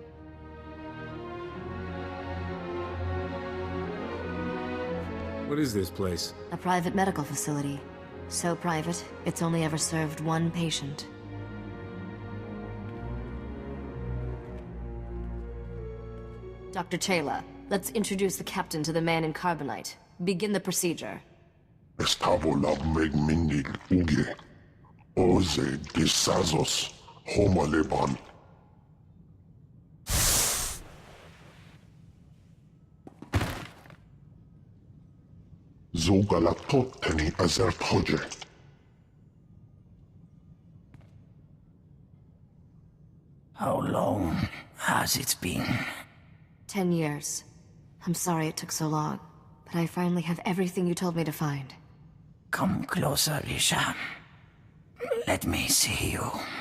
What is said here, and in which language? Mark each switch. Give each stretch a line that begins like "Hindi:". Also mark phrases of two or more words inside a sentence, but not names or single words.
English: What is this place? A private medical facility. So private, it's only ever served one patient. Dr. Taylor, let's introduce the captain to the man in Carbonite. Begin the procedure. Estabola megmindig uge. Oze disazos homaleban. Zogalatot teni azertoje. How long has it been? 10 years. I'm sorry it took so long, but I finally have everything you told me to find. Come closer, Risha. Let me see you.